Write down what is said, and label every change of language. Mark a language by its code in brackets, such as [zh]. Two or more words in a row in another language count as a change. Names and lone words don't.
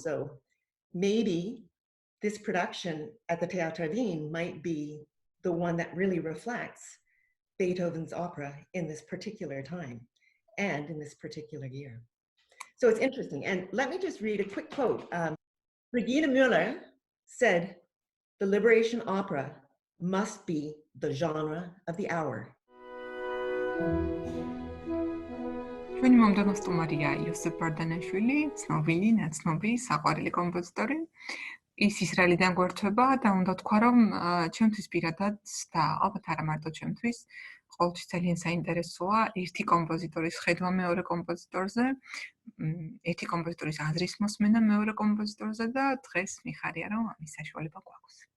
[en] So maybe this production at the Theater Wien might be the one that really reflects Beethoven's opera in this particular time and in this particular year. So it's interesting. And let me just read a quick quote. Regina Müller said, "The liberation opera must be the genre of the hour." [ka] ჩვენი მომდევნო სტუმარია იოსებ ბარდანაშვილი, ცნობილი, ნაცნობი, საყვარელი კომპოზიტორი. ის ისრაელიდან გვერდება და უნდა თქვა, რომ ჩემთვის პირადად და ალბათ არა მარტო ჩემთვის, ყოველთვის ძალიან საინტერესოა ერთი კომპოზიტორის ხედვა მეორე კომპოზიტორზე, ერთი კომპოზიტორის აზრის მოსმენა მეორე კომპოზიტორზე და დღეს მიხარია, რომ ამის საშუალება გვაქვს.